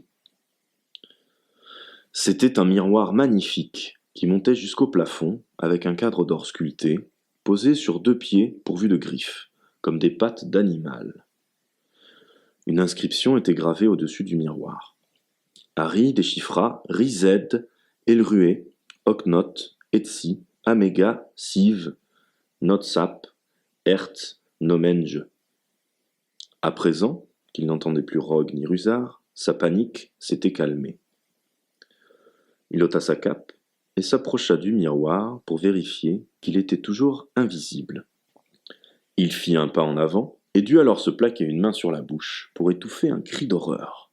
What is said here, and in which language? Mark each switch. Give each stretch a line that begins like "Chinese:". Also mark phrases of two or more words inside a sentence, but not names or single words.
French: C'était un miroir magnifique qui montait jusqu'au plafond avec un cadre d'or sculpté, posé sur 2 pieds pourvus de griffes, comme des pattes d'animal. Une inscription était gravée au-dessus du miroir. Harry déchiffra Rized, Elrué, Oknot, Etsi, Améga, Siv, Notsap, Ert, Nomenge. À présent qu'il n'entendait plus Rogue ni Rusard, sa panique s'était calmée. Il ôta sa cape et s'approcha du miroir pour vérifier qu'il était toujours invisible. Il fit un pas en avant et dut alors se plaquer une main sur la bouche pour étouffer un cri d'horreur.